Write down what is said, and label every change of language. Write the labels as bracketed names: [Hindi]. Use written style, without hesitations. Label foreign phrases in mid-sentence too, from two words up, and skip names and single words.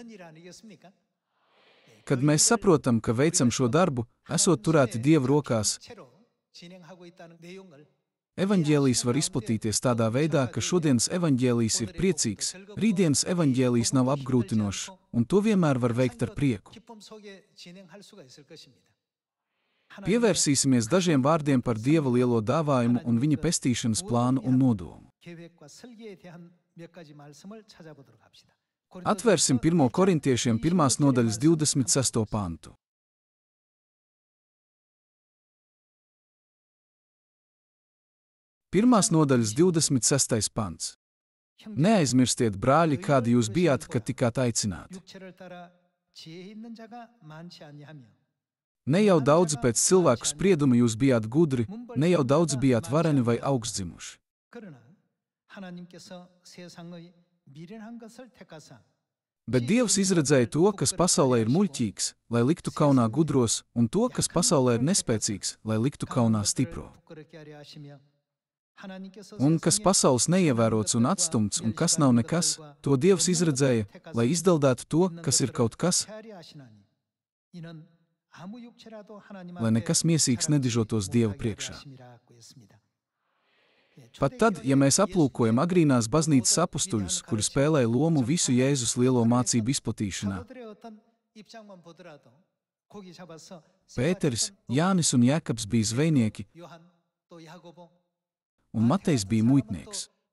[Latvian] Kad mēs saprotam, ka veicam šo darbu, esot turēti Dieva rokās, evaņģēlijs var izplatīties tādā veidā, ka šodienas evaņģēlijs ir priecīgs, rītdienas evaņģēlijs nav apgrūtinošs, un to vienmēr var veikt ar prieku. Pievērsīsimies dažiem vārdiem par Dieva lielo dāvājumu un viņa pestīšanas plānu un nodomu. [Korean] 계획과 설계에 대한 몇 가지 말씀을 찾아보도록 합시다. [Latvian] Atvērsim 1. korintiešiem 1. nodaļas 26. pantu. Pirmās nodaļas 26. pants. Neaizmirstiet, brāļi, kādi jūs bijāt, kad tikāt aicināti. [Korean] 육체를 따라 지혜 있는 자가 많지 아니하며 [Latvian] Ne jau daudzi pēc cilvēku sprieduma jūs bijāt gudri, ne jau daudzi bijāt vareni vai augstdzimuši. [Korean] 그러나 하나님께서 세상의 미련한 것을 택하사 [Latvian] Bet Dievs izredzēja to, kas pasaulē ir muļķīgs, lai liktu kaunā gudros, un to, kas pasaulē ir nespēcīgs, lai liktu kaunā stipro. [Korean] 부끄럽게 하려 하시며 하나님께서 [Latvian] Un kas pasaules neievērots un atstumts, un kas nav nekas, to Dievs izredzēja, lai izdaldētu to, kas ir kaut kas, lai nekas miesīgs nedižotos Dieva priekšā. Pat tad, ja mēs aplūkojam agrīnās baznīcas apustuļus, kuri spēlēja lomu visu Jēzus lielo mācību izplatīšanā, Pēteris, Jānis un Jēkabs bija zvejnieki, un Matejs bija muitnieks.